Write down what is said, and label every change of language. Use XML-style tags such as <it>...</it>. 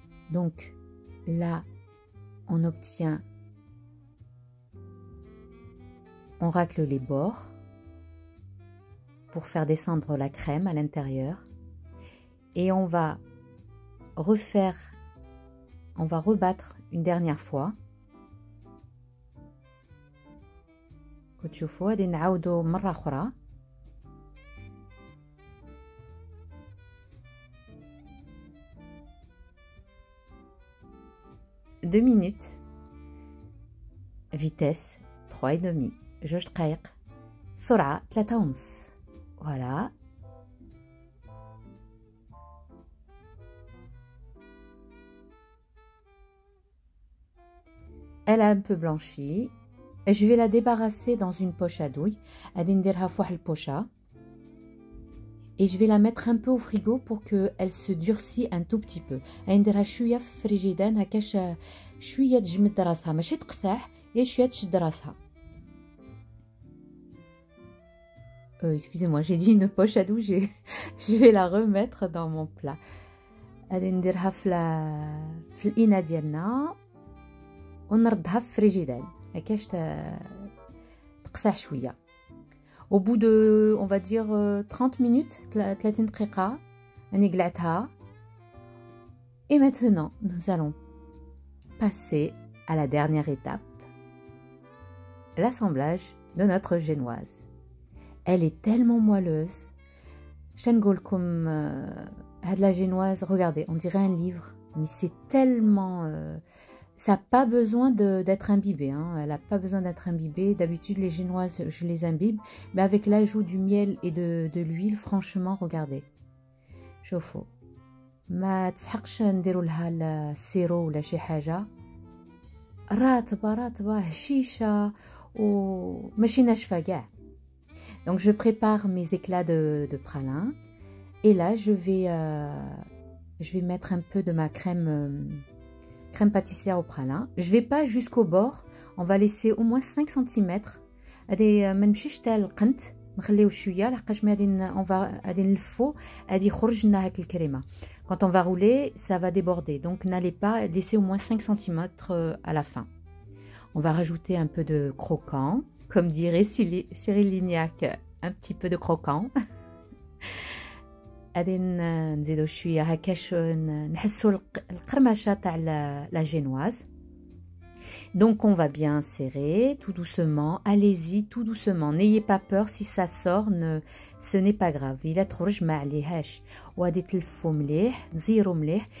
<fr>Donc là, on obtient, on racle les bords pour faire descendre la crème à l'intérieur. Et on va rebattre une dernière fois.</fr> <ar>كتشوفوا غادي نعاودو مرة أخرى.</ar> <fr>Deux minutes, vitesse 3,5,</fr> <ar>جوج دقايق سرعة 3,5.</ar> <fr>Voilà. Elle a un peu blanchi. Je vais la débarrasser dans une poche à douille.</fr> <ar>غادي نديرها في واحد البوشة.</ar> <fr>Et je vais la mettre un peu au frigo pour qu'elle se durcisse un tout petit peu.</fr> <ar>نديرها شوية في فريجيدان هكاش شوية تجمد راسها ماشي تقساح et شوية تشد راسها.</ar> <fr>Excusez-moi, j'ai dit une poche à douille, je vais la remettre dans mon plat.</fr> <ar>غادي نديرها في الإناء ديالنا ونردها في فريجيدان هكاش تقساح شوية.</ar> <fr>Au bout de, on va dire, 30 minutes,</fr> <ar>30 دقيقة, نقلعتها.</ar> <fr>Et maintenant, nous allons passer à la dernière étape, l'assemblage de notre génoise. Elle est tellement moelleuse. Je</fr> <ar>نقول لكم هاد</ar> <fr>la génoise, regardez, on dirait un livre, mais c'est tellement... ça n'a pas besoin d'être imbibé, hein. Elle n'a pas besoin d'être imbibée. D'habitude, les génoises, je les imbibe. Mais avec l'ajout du miel et de l'huile, franchement, regardez.</fr> <ar>شوفوا. ما تسحقش نديروا لها السيرو ولا شي حاجة. راتبة هشيشة وماشي ناشفة كاع.</ar> <fr>Donc, je prépare mes éclats de pralin. Et là, je vais mettre un peu de ma crème pâtissière au pralin. Je vais pas jusqu'au bord, on va laisser au moins 5 cm.</fr> <ar>هذه ما نمشيش حتى القنت نخليو شويه لحقاش ما غادي نلفو غادي يخرج لنا هاك الكريمه.</ar> <fr>Quand on va rouler, ça va déborder. Donc n'allez pas laisser au moins 5 cm à la fin. On va rajouter un peu de croquant, comme dirait Cyril Lignac, un petit peu de croquant.</fr> <ar>غادي نزيدو شويه هكاش نحسو القرمشه تاع لا جينواز.</ar> <fr>Donc on va bien serrer tout doucement, allez-y tout doucement, n'ayez pas peur si ça sort, ce n'est pas grave. Il a trop je m'allège ou à des téléphones</fr> <ar>مليح, نزيرو مليح.</ar>